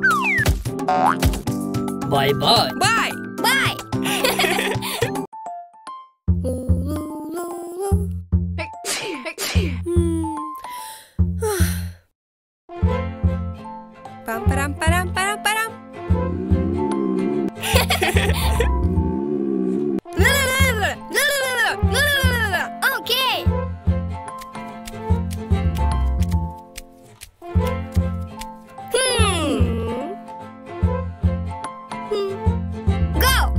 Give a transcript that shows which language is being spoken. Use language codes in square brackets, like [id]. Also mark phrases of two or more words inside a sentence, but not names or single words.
[en] Bye bye! Bye! Bye! Pam param param param param. Okay. Go.